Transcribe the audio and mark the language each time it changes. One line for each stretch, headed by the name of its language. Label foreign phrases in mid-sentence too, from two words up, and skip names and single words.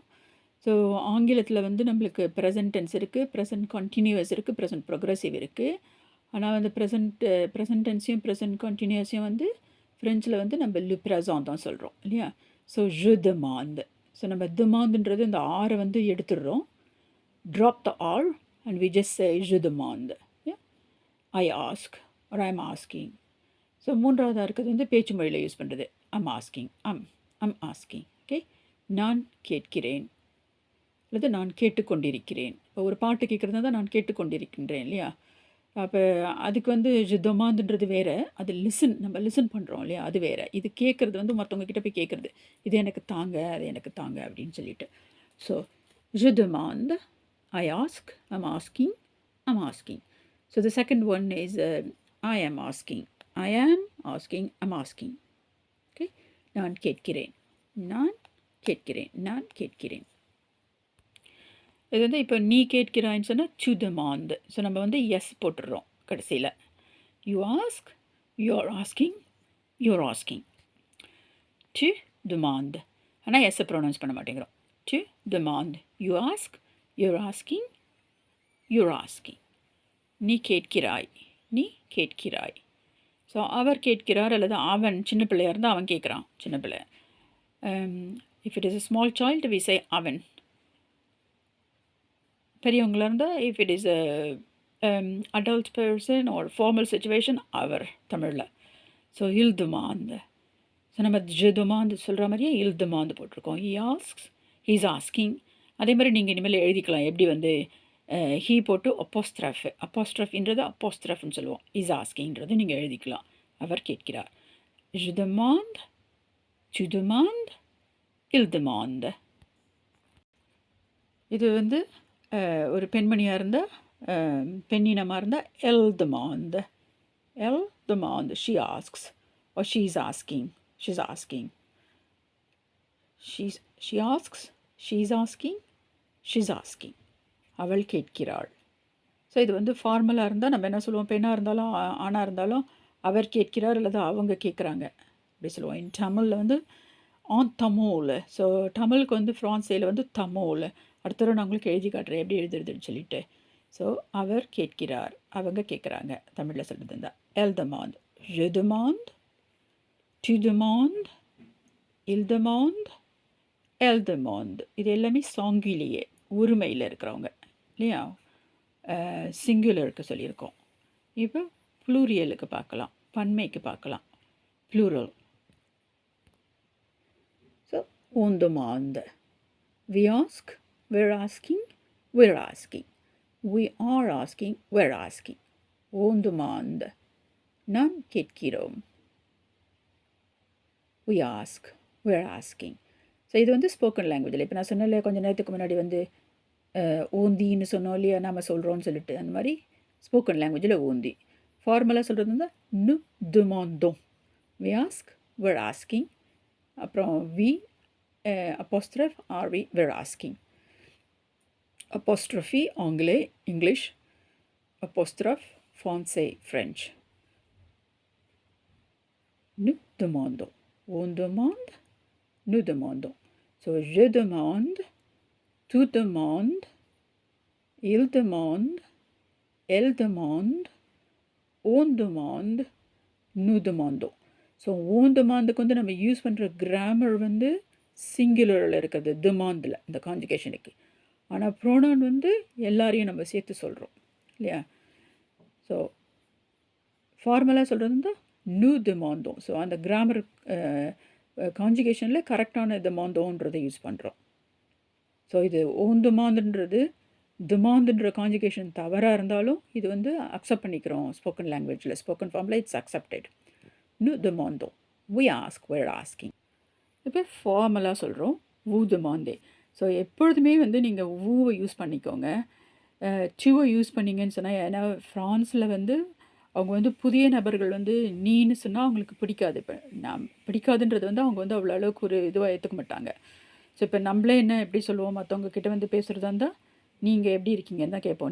Tamil: ஸோ ஆங்கிலத்தில் வந்து நம்மளுக்கு
English: present tense
Tamil: இருக்குது,
English: present continuous
Tamil: இருக்குது,
English: present progressive
Tamil: இருக்குது. ஆனால் வந்து
English: present tenseஐயும் present continuousஐயும்
Tamil: வந்து ஃப்ரெஞ்சில் வந்து நம்ம
French: le présent
Tamil: தான் சொல்கிறோம் இல்லையா? ஸோ
French: je demande.
Tamil: ஸோ நம்ம demandன்றது இந்த ஆரை வந்து எடுத்துடுறோம்,
English: drop the R and we just say
French: je demande.
English: I ask or I am asking.
Tamil: ஸோ மூன்றாவதாக இருக்கிறது வந்து பேச்சு மொழியில் யூஸ் பண்ணுறது,
English: I'm asking, I'm asking.
Tamil: ஓகே, நான் கேட்கிறேன், அல்லது நான் கேட்டுக்கொண்டிருக்கிறேன். இப்போ ஒரு பாட்டு கேட்குறதா தான் நான் கேட்டுக்கொண்டிருக்கின்றேன் இல்லையா? அப்போ அதுக்கு வந்து ஜுதமாந்துன்றது வேறு, அது நம்ம லிசன் பண்ணுறோம் இல்லையா? அது வேறு. இது கேட்குறது வந்து மற்றவங்க கிட்ட போய் கேட்குறது. இது எனக்கு தாங்க, அது எனக்கு தாங்க அப்படின்னு சொல்லிட்டு.
French: ஸோ je demande,
English: I ask, I'm asking. So the second one is I am asking. I am asking, I'm asking. Okay?
Tamil: நான் கேட்கிறேன். நான் கேட்கிறேன். நான் கேட்கிறேன். இது வந்து இப்போ நீ கேட்கிறாய்ன்னு சொன்னால்
French: tu demand.
Tamil: ஸோ நம்ம வந்து எஸ் போட்டுடுறோம் கடைசியில்.
English: you ask, you are asking, you are asking.
French: tu demand.
Tamil: ஆனால் எஸ்ஸை ப்ரொனவுன்ஸ் பண்ண மாட்டேங்கிறோம்.
French: tu demand.
English: you ask, you are asking, you are asking, யூ ஆர் ஆஸ்கிங்.
Tamil: நீ கேட்கிறாய், நீ கேட்கிறாய். ஸோ அவர் கேட்கிறார் அல்லது அவன் சின்ன பிள்ளையாக இருந்தால் அவன் கேட்குறான் சின்ன பிள்ளை.
English: if it is a small child we say அவன்.
Tamil: பெரியவங்களாக இருந்தால்
English: if it is adult person or formal situation
Tamil: அவர் தமிழில்.
French: ஸோ il demande.
Tamil: ஸோ நம்ம
French: je demande
Tamil: சொல்கிற மாதிரியே
French: il demande
Tamil: போட்டிருக்கோம்.
English: he asks, he is asking.
Tamil: அதே மாதிரி நீங்கள் இனிமேல் எழுதிக்கலாம். எப்படி வந்து ஹீ போட்டு அப்போஸ்ட்ரஃப்ன்றது அப்போஸ்ட்ரஃப்னு சொல்லுவோம்.
English: is askingகிறது
Tamil: நீங்கள் எழுதிக்கலாம். அவர் கேட்கிறார்.
French: je demande, tu demandes, il demande.
Tamil: இது வந்து ஒரு பெண்மணியாக இருந்தால் பெண்ணினமாக இருந்தால்
French: elle demande. elle demande.
English: she asks or she is asking. she's asking. she asks, she is asking, she's asking.
Tamil: அவள் கேட்கிறாள். ஸோ இது வந்து ஃபார்மலாக இருந்தால் நம்ம என்ன சொல்லுவோம், பெண்ணாக இருந்தாலும் ஆணாக இருந்தாலும் அவர் கேட்கிறார் அல்லது அவங்க கேட்குறாங்க அப்படி சொல்லுவோம். இன் தமிழில் வந்து
French: en tamoul.
Tamil: ஸோ தமிழுக்கு வந்து ஃப்ரான்ஸையில் வந்து தமோல். அடுத்த தடவை நான் உங்களுக்கு எழுதி காட்டுறேன் எப்படி எழுதுறதுன்னு சொல்லிட்டு. ஸோ அவர் கேட்கிறார், அவங்க கேட்குறாங்க. தமிழில் சொல்கிறது இருந்தால்
French: elle demande, je demande, tu demandes, il demande, elle demande.
Tamil: இது எல்லாமே சாங்கிலியே உரிமையில் இருக்கிறவங்க இல்லையா? சிங்குலருக்கு சொல்லியிருக்கோம். இப்போ ப்ளூரியலுக்கு பார்க்கலாம், பன்மைக்கு பார்க்கலாம்.
French: ப்ளூரல். ஸோ on demande.
English: We ask, we're asking, we're asking. We are asking, we're asking.
French: On demande.
Tamil: நாம் கேட்கிறோம்.
English: We ask, we're asking.
Tamil: ஸோ இது வந்து
English: spoken languageில்.
Tamil: இப்போ நான் சொன்னல கொஞ்சம் நேரத்துக்கு முன்னாடி வந்து ஓந்தின்னு சொன்னோம் இல்லையா, நாம் சொல்கிறோன்னு சொல்லிட்டு. அந்த மாதிரி
English: spoken languageில்
Tamil: ஓந்தி. ஃபார்மலாக சொல்கிறது வந்து
French: nous demandons.
English: We ask, we're asking. அப்புறம் we apostrophe are we, we're asking.
French: Apostrophe anglais, English. Apostrophe français, French. Nous demandons. On demande, nous demandons. So je demande, tu demandes, il demande, elle demande, on demande, nous demandons.
Tamil: ஸோ
French: on demandeக்கு
Tamil: வந்து நம்ம யூஸ் பண்ணுற கிராமர் வந்து சிங்குலரில் இருக்கிறது, டிமாண்டில் இந்த கான்ஜுகேஷனுக்கு. ஆனால் ப்ரோனவுன் வந்து எல்லாரையும் நம்ம சேர்த்து சொல்கிறோம் இல்லையா? ஸோ ஃபார்மலாக சொல்கிறது வந்து
French: nous demandons.
Tamil: ஸோ அந்த கிராமர் கான்ஜுகேஷனில் கரெக்டான demandonsன்றதை யூஸ் பண்ணுறோம். ஸோ இது
French: on demandeன்றது
Tamil: டிமாண்டுன்ற கான்ஜுகேஷன் தவறாக இருந்தாலும் இது வந்து அக்செப்ட் பண்ணிக்கிறோம்.
English: spoken languageில் spoken formில் it's accepted.
French: Nous demandons.
English: We ask, we're asking.
Tamil: இப்போ ஃபார்மலாக சொல்கிறோம்
French: vous demandez.
Tamil: ஸோ எப்பொழுதுமே வந்து நீங்கள் வூவை யூஸ் பண்ணிக்கோங்க. டுவை யூஸ் பண்ணிங்கன்னு சொன்னால், ஏன்னா ஃப்ரான்ஸில் வந்து அவங்க வந்து புதிய நபர்கள் வந்து நீன்னு சொன்னால் அவங்களுக்கு பிடிக்காது. இப்போ நான் பிடிக்காதுன்றது வந்து அவங்க வந்து அவ்வளோ அளவுக்கு ஒரு இதுவாக ஏற்றுக்க மாட்டாங்க. ஸோ இப்போ நம்மளே என்ன எப்படி சொல்லுவோம், மற்றவங்க கிட்ட வந்து பேசுகிறதா இருந்தால் நீங்கள் எப்படி இருக்கீங்கன்னு தான் கேட்போம்.